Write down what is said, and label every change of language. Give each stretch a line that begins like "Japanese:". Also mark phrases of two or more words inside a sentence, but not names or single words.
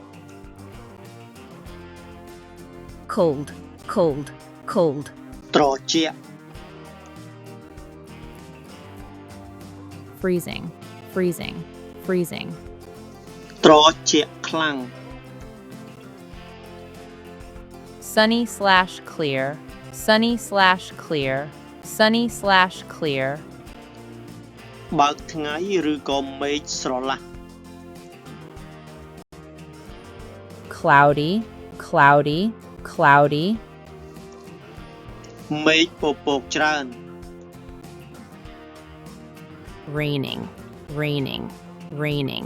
English: Cold. Cold. Cold.
Khmer: ត្រជាក់
English: Freezing. Freezing. Freezing.
Khmer: ត្រជាក់ខ្លាំង
English: Sunny/clear, sunny/clear, sunny/clear.
Khmer: បើកថ្ងៃឬក៏មេឃស្រឡះ
English: Cloudy, cloudy, cloudy.
Khmer: មេឃពពកច្រើន
English: Raining, raining, raining.